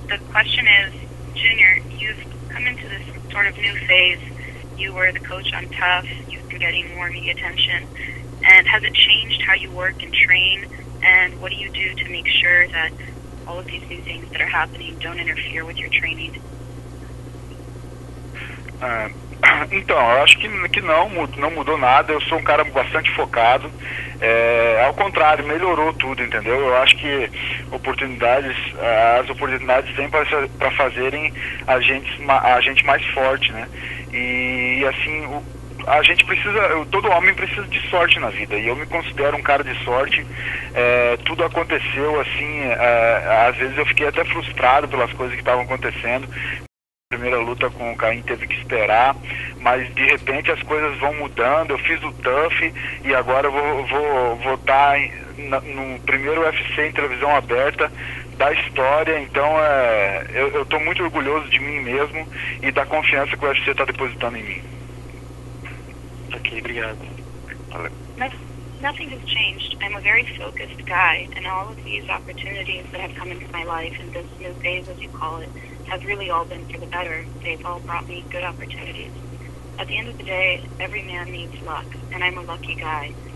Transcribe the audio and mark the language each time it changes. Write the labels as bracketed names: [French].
[English] The question is, Junior, you've come into this sort of new phase. You were the coach on Tough. You've been getting more media attention. And has it changed how you work and train? And what do you do to make sure that all of these new things that are happening don't interfere with your training? [Portuguese] Então, eu acho que não mudou nada. Eu sou um cara bastante focado. Ao contrário, melhorou tudo, entendeu? Eu acho que as oportunidades têm para fazerem a gente mais forte, né? E assim, a gente precisa, todo homem precisa de sorte na vida, e eu me considero um cara de sorte. Tudo aconteceu assim, às vezes eu fiquei até frustrado pelas coisas que estavam acontecendo. Primeira luta com o Cain teve que esperar, mas de repente as coisas vão mudando. Eu fiz o Tough e agora eu vou estar no primeiro UFC em televisão aberta da história. Então eu estou muito orgulhoso de mim mesmo e da confiança que o UFC está depositando em mim. Ok, obrigado. Valeu. [English] Nothing has changed. I'm a very focused guy, and all of these opportunities that have come into my life, and this new phase, as you call it, have really all been for the better. They've all brought me good opportunities. At the end of the day, every man needs luck, and I'm a lucky guy.